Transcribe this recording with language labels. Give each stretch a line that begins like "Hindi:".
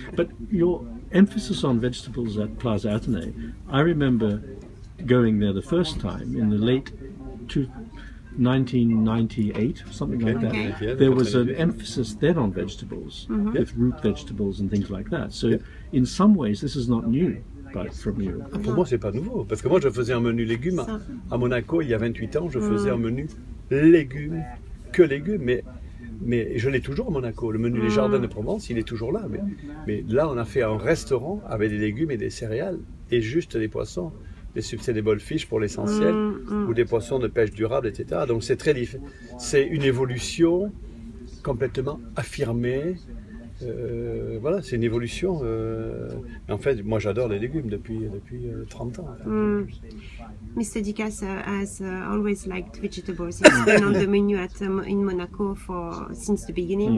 English: But your emphasis on vegetables at Plaza Athénée, I remember going there the first time in the late 1998, something like that. Okay. Yeah, There was an 1998. emphasis then on vegetables, with root vegetables and things like that. So Yeah. in some ways, this is not new, but from you.
French: Pour moi, c'est pas nouveau. Parce que moi, je faisais un menu légumes. Ça. À Monaco, il y a 28 ans, je faisais un menu légumes, que légumes. Mais je l'ai toujours à Monaco. Le menu Les Jardins de Provence, il est toujours là. Mais là, on a fait un restaurant avec des légumes et des céréales et juste des poissons. Des
English: sustainable fish
French: pour l'essentiel, ou des poissons de pêche durable, etc. Donc c'est très différent. C'est une évolution complètement affirmée. Voilà, c'est une évolution. En fait, moi j'adore les légumes depuis 30 ans.
English: Mr. Dikas has always liked vegetables. It's been on the menu in Monaco since the beginning.